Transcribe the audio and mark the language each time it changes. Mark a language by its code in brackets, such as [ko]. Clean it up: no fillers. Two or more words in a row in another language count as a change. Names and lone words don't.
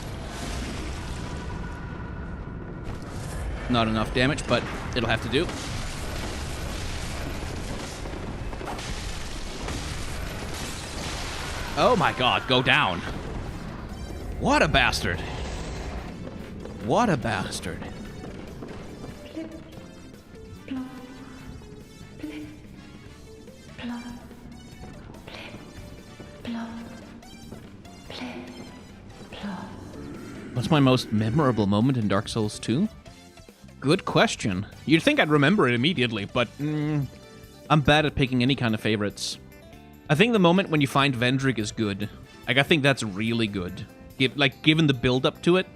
[en] Not enough damage, but it'll have to do. Oh my god, go down. What a bastard. What a bastard. Plip, plop, plip, plop, plip, plop, plip, plop. What's my most memorable moment in Dark Souls 2? Good question. You'd think I'd remember it immediately, but I'm bad at picking any kind of favorites. I think the moment when you find Vendrick is good. Like, I think that's really good. Given the build-up to it.